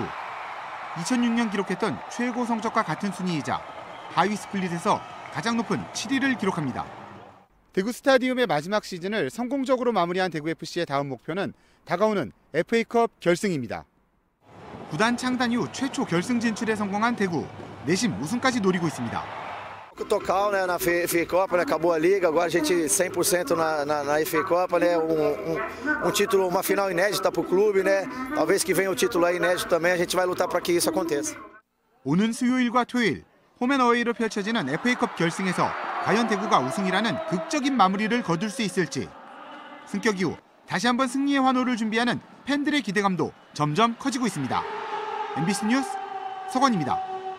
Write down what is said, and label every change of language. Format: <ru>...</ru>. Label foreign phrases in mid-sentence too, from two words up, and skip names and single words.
<ko>2006년 기록했던 최고 성적과 같은 순위이자 하위 스플릿에서 가장 높은 7위를 기록합니다. 대구 스타디움의 마지막 시즌을 성공적으로 마무리한 대구FC의 다음 목표는 다가오는 FA컵 결승입니다. 구단 창단 이후 최초 결승 진출에 성공한 대구. 내심 우승까지 노리고 있습니다.</ko> <pt>Tocal, né, na FA Copa, né, acabou a liga, agora a gente 100% na FA Copa, né, título, uma final inédita para o clube, né, talvez que venha o título aí inédito também, a gente vai lutar para que isso aconteça.</pt> <ko>오는 수요일과 토요일 홈앤어웨이로 펼쳐지는 FA컵 결승에서 과연 대구가 우승이라는 극적인 마무리를 거둘 수 있을지. 승격 이후 다시 한번 승리의 환호를 준비하는 팬들의 기대감도 점점 커지고 있습니다. MBC 뉴스 서건입니다.</ko>